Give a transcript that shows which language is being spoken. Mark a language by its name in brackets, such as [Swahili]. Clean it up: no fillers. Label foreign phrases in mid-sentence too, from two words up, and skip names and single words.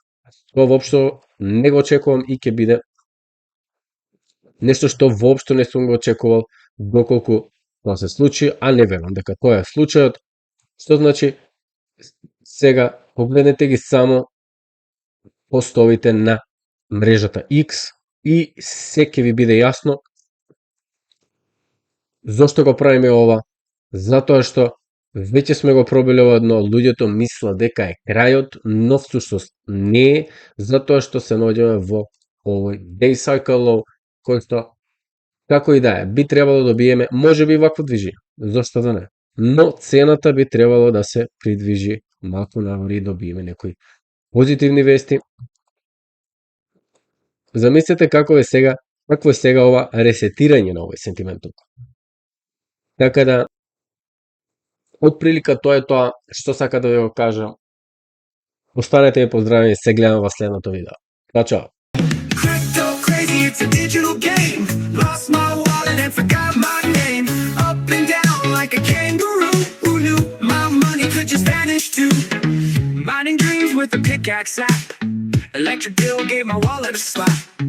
[Macedonian] Тоа воопшто не го очекувам и ќе биде нешто што воопшто не сум го очекувал доколку тоа се случи, а не верувам дека тоа е случајот, што значи сега погледнете ги само постовите на мрежата X и се ќе ви биде јасно зошто го правиме ова, затоа што веќе сме го пробиле ова дно, луѓето мислат дека е крајот, но всушност не е, затоа што се наоѓаме во овој [English] day cycle low, [Macedonian] кој што, како и да е, би требало да добиеме, може би вакво движење, зошто да не, но цената би требало да се придвижи малку нагоре и добиеме некои позитивни вести. Замислете какво е сега ова ресетирање на овој сентимент. Така да, отприлика тоа е тоа што сака да ви го кажам. Останете ми поздравени, се гледам во следното видео. Чао. [English] Crypto crazy, it's a digital game. Lost my wallet and forgot my name. Up and down like a kangaroo. Who knew my money could just vanish too? Mining dreams with a pickaxe app. Electric bill gave my wallet a slap.